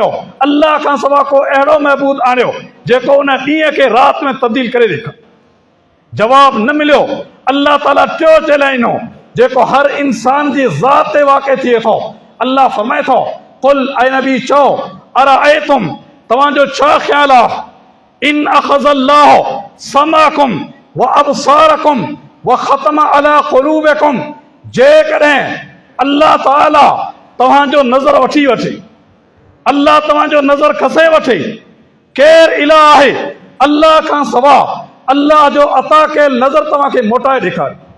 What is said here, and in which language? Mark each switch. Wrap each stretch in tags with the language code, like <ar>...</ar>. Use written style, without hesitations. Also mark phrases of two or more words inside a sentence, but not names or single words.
<sd>अल्लाह खां सवा को अहिड़ो महबूद आणियो जेको उन ॾींहं खे रात में तब्दील करे ॾेखारे। जवाब न मिलियो। अल्लाह ताला टियों चैलेंज ॾिनो जेको हर इंसान जी ज़ात ते वाक़िअ थिए थो। अल्लाह फरमाए थो कुल, ऐ नबी चओ, अरअयतुम तव्हांजो छा ख़्याल आहे,</sd> <ar>إن أخذ الله سمعكم وأبصاركم وختم على قلوبكم,</ar> <sd>जेकॾहिं अल्लाह ताला तव्हांजो नज़र वठी वठे, अल्लाह तव्हांजो नज़र खसे वठे, केरु इलाह आहे अल्लाह खां सवा, अल्लाह जो अता कयल नज़र तव्हांखे मोटाए ॾेखारे।</sd>